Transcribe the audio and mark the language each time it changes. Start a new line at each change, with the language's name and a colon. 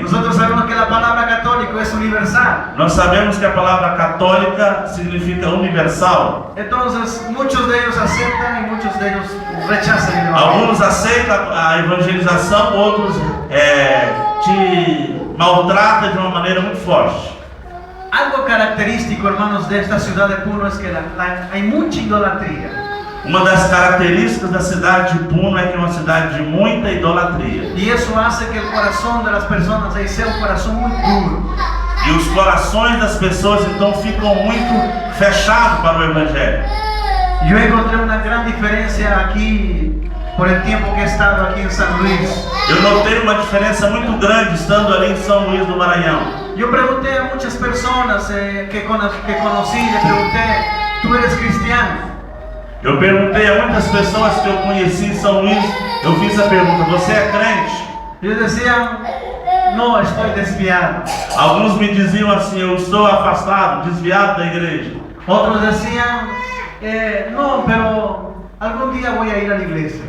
Portuguese: Nós sabemos que a palavra católico é universal. Nós sabemos que a palavra católica significa universal. Então, muitos deles aceitam e muitos deles rechazam. Alguns aceitam a evangelização, outros te maltratam de uma maneira muito forte.
Spanish: Algo característico, hermanos, de esta ciudad de Puno es que hay mucha idolatría.
Portuguese: Uma das características da cidade de Puno é que é uma cidade de muita idolatria.
Spanish: Y eso hace que el corazón de las personas ahí sea un corazón muy duro.
Portuguese: E os corações das pessoas então ficam muito fechados para o Evangelho.
Spanish: Yo encontré una gran diferencia aquí por el tiempo que he estado aquí en San Luis.
Portuguese: Eu notei uma diferença muito grande estando ali em São Luís do Maranhão.
Spanish: Yo pregunté a muchas personas que conocí, le pregunté, ¿tú eres cristiano?
Portuguese: Eu perguntei a muitas pessoas que eu conheci em São Luís, eu fiz a pergunta, você é crente? Eles diziam, não, estou desviado. Alguns me diziam assim, eu estou afastado, desviado da igreja. Outros diziam, não, pero algum dia vou ir à igreja.